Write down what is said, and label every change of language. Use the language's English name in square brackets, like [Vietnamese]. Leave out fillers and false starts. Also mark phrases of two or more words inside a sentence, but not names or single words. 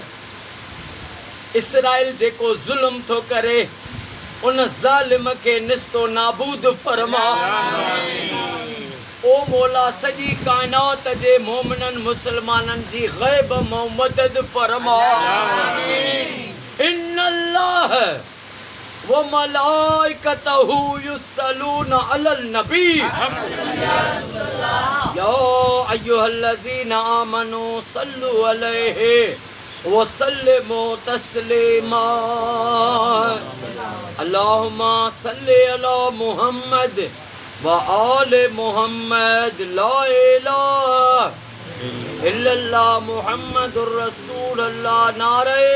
[Sindhi] इसराइल जेको ज़ुल्म थो करे उन ज़ालिम खे निस्तो नाबूद फरमा। ओ मौला सॼी काइनात जे मोमिननि मुसलमाननि जी ग़ैब मां मदद फरमा। [Arabic] إن الله وملائكته يصلون على النبي يا أيها الذين آمنوا صلوا عليه وسلموا تسليما. اللهم صل على محمد وآل محمد. لا إله إلا الله محمد رسول الله.